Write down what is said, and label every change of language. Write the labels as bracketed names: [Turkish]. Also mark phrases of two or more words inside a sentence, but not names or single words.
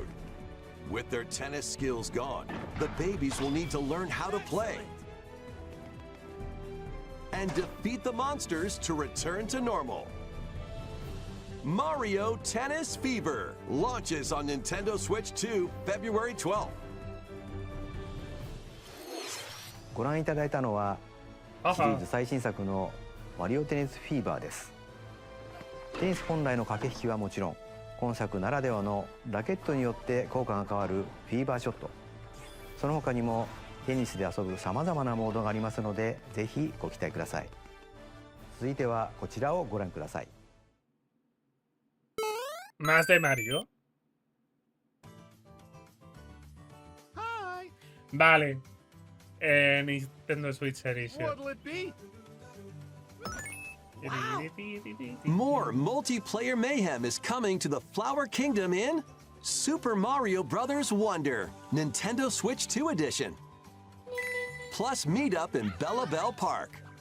[English] With their tennis skills gone, the babies will need to learn how to play and defeat the monsters to return to normal. Mario Tennis Fever launches on Nintendo Switch 2 February 12th. [Japanese] ご覧いただいたのはシリーズ最新作のマリオテニスフィーバーです。テニス本来の駆け引きはもちろん、今作ならではのラケットによって効果が変わるフィーバーショット、その他にもテニスで遊ぶさまざまなモードがありますので、ぜひご期待ください。続いてはこちらをご覧ください。 [Spanish] Más de Mario. Vale. [English] Nintendo Switch Edition. What'll it be? More multiplayer mayhem is coming to the Flower Kingdom in Super Mario Bros. Wonder, Nintendo Switch 2 Edition. Plus meet up in Bella Bell Park.